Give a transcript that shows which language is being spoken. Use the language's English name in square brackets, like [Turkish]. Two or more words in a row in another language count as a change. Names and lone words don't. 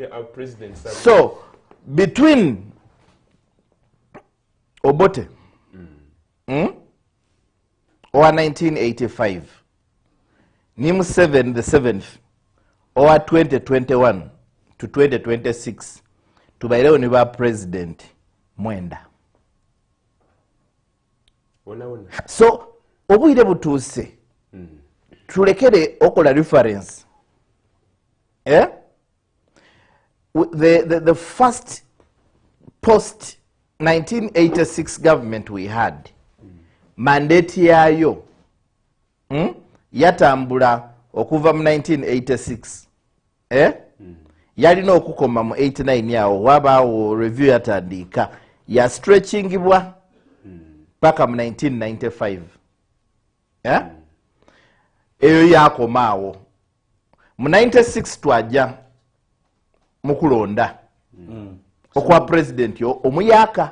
[English] Our presidents have So between Obote or 1985, ni Museveni the 7th, or 2021 to 2026, [Ganda] tubaileo ni ba president mwenda. So obwire butuuse tulekere okola reference. The first post 1986 government we had, mandate yayo yatambula okuva mu 1986 yalina okukoma mu 89 yawo wabaawo review yatandika ya stretchingibwa paka mu 1995 eyo yakomaawo mu 96 twaja mu kulonda okwa president yo omuyaka